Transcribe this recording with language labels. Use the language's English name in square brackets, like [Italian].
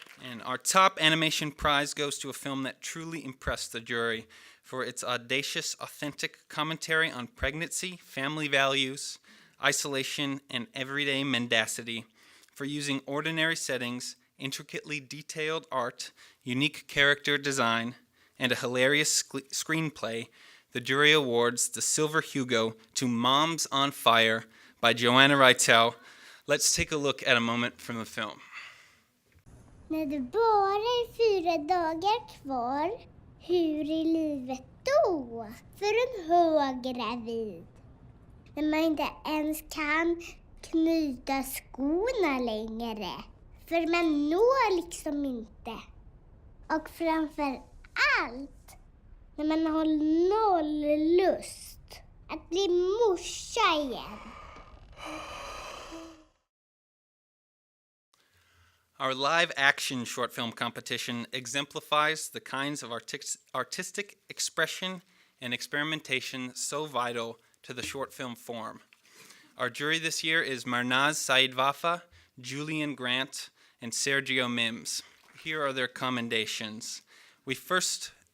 [English] And our top animation prize goes to a film that truly impressed the jury for its audacious, authentic commentary on pregnancy, family values, isolation, and everyday mendacity, for using ordinary settings, intricately detailed art, unique character design, and a hilarious screenplay. The jury awards the Silver Hugo to Moms on Fire by Joanna Reitel. Let's take a look at a moment from the film. [Swedish] När det bara är 4 dagar kvar, hur är livet då för en höggravid? När man inte ens kan knyta skorna längre. För man når liksom inte. Och framför allt, när man har noll lust att bli morsa igen. [English] Our live-action short film competition exemplifies the kinds of artistic expression and experimentation so vital to the short film form. Our jury this year is Marnaz Saidwafa, Julian Grant, and Sergio Mims. Here are their commendations. We first